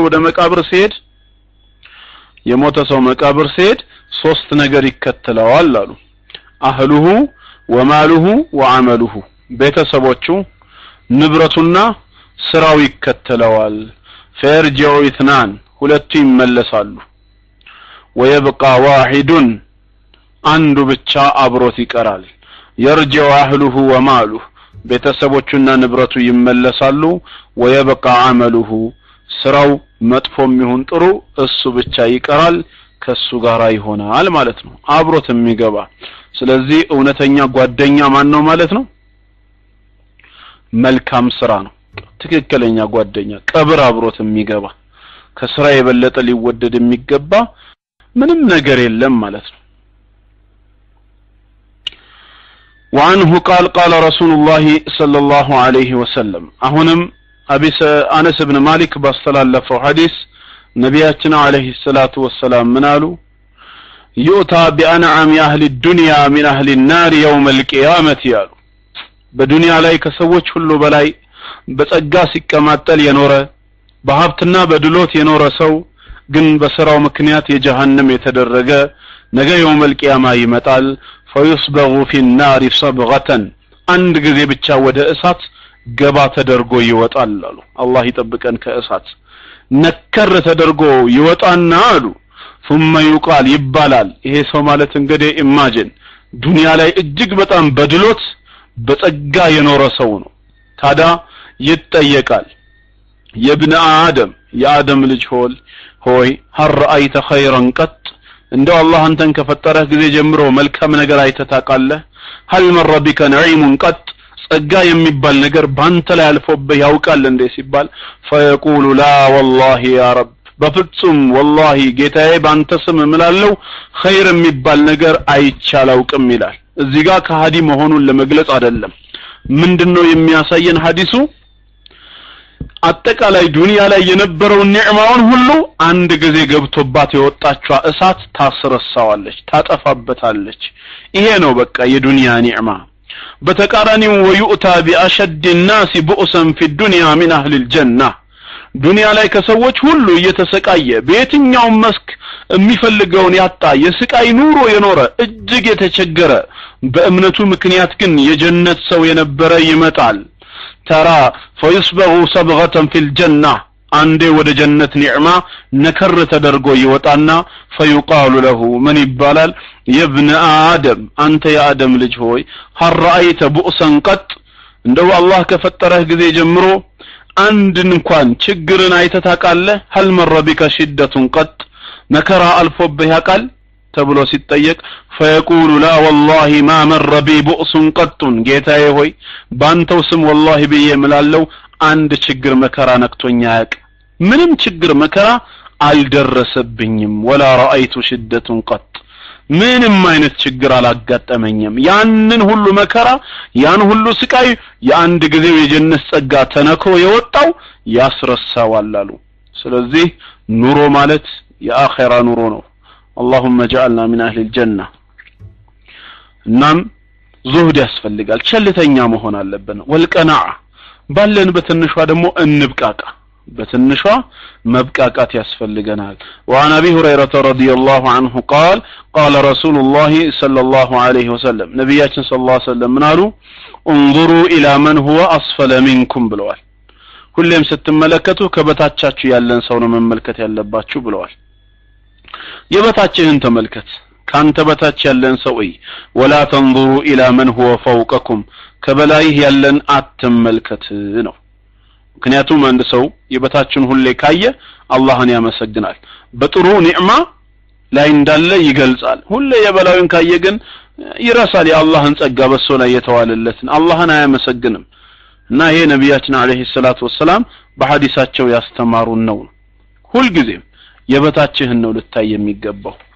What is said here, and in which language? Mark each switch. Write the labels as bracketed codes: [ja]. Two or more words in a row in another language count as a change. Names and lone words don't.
[am] ወደ መቃብር ሲሄድ የሞተ ሰው መቃብር ሲሄድ ሶስት ነገር ይከተለዋል አሉ [ar] أهله وماله وعمله [am] ቤተሰቦቹ ንብረቱና ስራው ይከተለዋል [ar] فيرجع اثنان [am] ሁለቱ ይመለሳሉ [ar] ويبقى واحد [am] አንዱ ብቻ አብሮት ይቀራል [ar] يرجع اهله وماله [am] ቤተሰቦቹና ንብረቱ ይመለሳሉ [ar] ويبقى عمله [am] ስራው መጥፎም ይሁን ጥሩ እሱ ብቻ ይቀራል ከሱ ጋር ይሆናል ማለት ነው አብሮት የሚገባ ስለዚህ እውነተኛ ጓደኛ ማን ነው ማለት ነው መልካም ስራ ነው ትክክለኛ ጓደኛ ቀብር አብሮት የሚገባ ከስራ የበለጠ ሊወደድ የሚገባ ምንም ነገር የለም ማለት ነው [ar] وعنه قال قال رسول الله صلى الله عليه وسلم [am] አሁንም አነስ ኢብኑ ማሊክ ባስተላለፈው ሐዲስ ነብያችን [ar] عليه الصلاة والسلام [am] ምናሉ [ar] يؤتى بأنعم أهل الدنيا من أهل النار يوم القيامة [am] ያሉ በዱንያ ላይ ከሰዎች ሁሉ በላይ በጸጋ ሲቀማጠል የኖረ በሀብትና በድሎት የኖረ ሰው ግን በስራው ምክንያት የጀሃነም የተደረገ ነገ [ar] يوم القيامة [am] ይመጣል [ar] فيصبغ في النار [am] صبغة አንድ ጊዜ ብቻ ወደ እሳት ገባ ተደርጎ ይወጣል አሉ አላህ ይጠብቀን ከእሳት ነከር ተደርጎ ይወጣና አሉ [ar] ثم يقال [am] ይባላል ይሄ ሰው ማለት እንግዲህ ኢማጂን ዱንያ ላይ እጅግ በጣም በድሎት በጸጋ የኖረ ሰው ነው ታዳ ይጠየቃል [ar] يا ابن آدم [am] የአደም ልጅ ሆይ [ar] هل رأيت خيرا قط [am] እንደው አላህ አንተን ከፈጠረህ ጊዜ ጀምሮ መልካም ነገር አይተታቃለህ [ar] هل مر بك نعيم قط [am] ጸጋ የሚባል ነገር ባንተ ላይ አልፎብህ ያውቃል እንዴ ሲባል [ar] فيقول لا والله يا رب [am] በፍጹም والله ጌታዬ ባንተ ስም እምላለው ኸይር የሚባል ነገር አይቻላውቅም ይላል እዚህ ጋር ከሃዲ መሆኑን ለመግለጽ አይደለም ምንድነው የሚያሳየን ሐዲሱ አጠቃላይ ዱንያ ላይ የነበረው ኒዕማውን ሁሉ አንድ ጊዜ ገብቶባት የወጣችው እሳት ታስረሳዋለች ታጠፋበታለች ይሄ ነው በቃ የዱንያ ኒዕማ በተቃራኒው [ar] ويؤتى بأشد الناس بؤسا في الدنيا من أهل الجنة [am] ዱንያ ላይ ከሰዎች ሁሉ እየተሰቃየ በየትኛው መስክ የሚፈልገውን ያጣ የስቃይ ኑሮ የኖረ እጅግ የተቸገረ በእምነቱ ምክንያት ግን የጀነት ሰው የነበረ ይመጣል ተራ [ar] فيصبغ صبغة في الجنة [am] አንዴ ወደ ጀነት ኒዕማ ነከር ተደርጎ ይወጣና [ar] فيقال له من [am] ይባላል [ar] يا ابن آدم [am] አንተ የአደም ልጅ ሆይ [ar] هل رأيت بؤسا قط [am] እንደው አላህ ከፈጠረህ ጊዜ ጀምሮ አንድ እንኳን ችግርን አይተታቃለህ [ar] هل مر بك شدة قط [am] መከራ አልፎብህ ያቃል ተብሎ ሲጠየቅ [ar] فيقول لا والله ما مر بي بؤس قط [am] ጌታዬ ሆይ ባንተው ስም والله ብዬ ምላለው አንድ ችግር መከራ ነክቶኛ ያቅ ምንም ችግር መከራ አልደረሰብኝም [ar] ولا رأيت شدة قط [am] ምንም አይነት ችግር አላጋጠመኝም ያንን ሁሉ መከራ ያን ሁሉ ስቃይ የአንድ ጊዜ የጀነት ጸጋ ተነክሮ የወጣው ያስረሳዋል አሉ ስለዚህ ኑሮ ማለት የአኺራ ኑሮ ነው [ar] اللهم اجعلنا من اهل الجنه [am] እናም ዙህድ ያስፈልጋል ቸልተኛ መሆን አለብን ወልቀናዓ ባለን በትንሿ ደግሞ እንብቃቃ በትንሿ መብቃቃት ያስፈልገናል [ar] وعن ابي هريره رضي الله عنه قال قال رسول الله صلى الله عليه وسلم [am] ነብያችን [ar] صلى الله عليه وسلم [am] ምናሉ [ar] انظروا الى من هو اسفل منكم [am] ብለዋል ሁሌም ስትመለከቱ ከበታቻችሁ ያለን ሰው ነው መመልከት ያለባችሁ ብለዋል የበታችህን ተመልከት ካንተ በታች ያለን ሰው [ar] ولا تنظروا إلى من هو فوقكم [am] ከበላይህ ያለን አትመልከት ነው ምክንያቱም አንድ ሰው የበታችን ሁሌ ካየ አላህን ያመሰግናል በጥሩ ኒዕማ ላይ እንዳለ ይገልጻል ሁሌ የበላዩን ካየ ግን ይረሳል የአላህን ጸጋ በሱ ላይ የተዋለለትን አላህን አያመሰግንም እና ይሄ ነብያችን [ar] عليه الصلاة والسلام [am] በሐዲሳቸው ያስተማሩን ነው ሁሉ ጊዜ የበታችህን ነው ልታይ የሚገባው